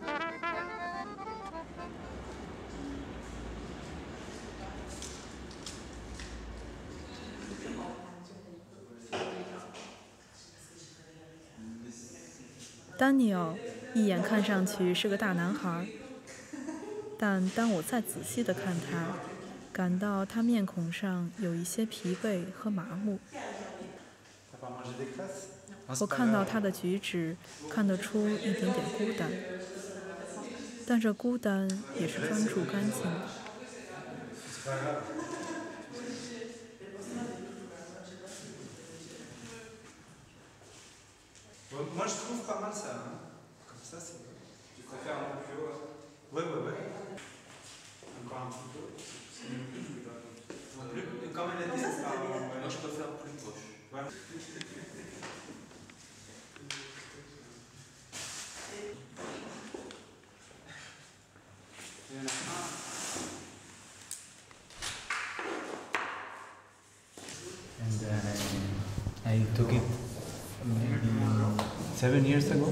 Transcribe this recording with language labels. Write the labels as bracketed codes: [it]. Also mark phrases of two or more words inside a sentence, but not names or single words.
[zh] 丹尼尔一眼看上去是个大男孩，但当我再仔细地看他，感到他面孔上有一些疲惫和麻木。我看到他的举止，看得出一点点孤单，但这孤单也是专注干净的。 [fr] Moi je trouve pas mal ça, hein. Comme ça c'est... Tu préfères un peu plus haut? Ouais, ouais, ouais. Encore un petit peu. Comme elle était... Moi je préfère plus proche. Ouais. [en] And I took it maybe 7 years ago.